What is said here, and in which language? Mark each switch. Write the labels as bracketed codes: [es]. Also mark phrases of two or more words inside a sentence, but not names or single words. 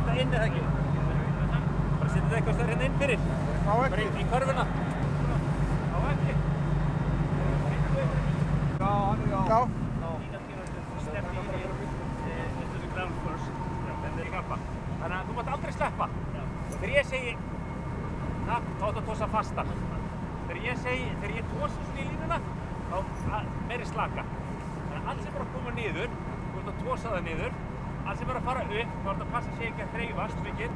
[is] inn eða ekki? Bara setja þetta eitthvað stær hérna inn fyrir. Á ekki? Bara í körfuna. Á ekki? Já, hann er já. [en] Stefni into the ground first. [is] En þeir klappa. Þannig að þú mátt aldrei sleppa. Og þegar ég segi, þá áttu að tosa fastar. Þegar ég tosa svona í línuna, þá meiri slaka. Þannig að allt sem er að koma niður, þú ert að tosa það niður. Allt sem er að fara upp, þá ert að passa sig ekki að hreyfast mikið.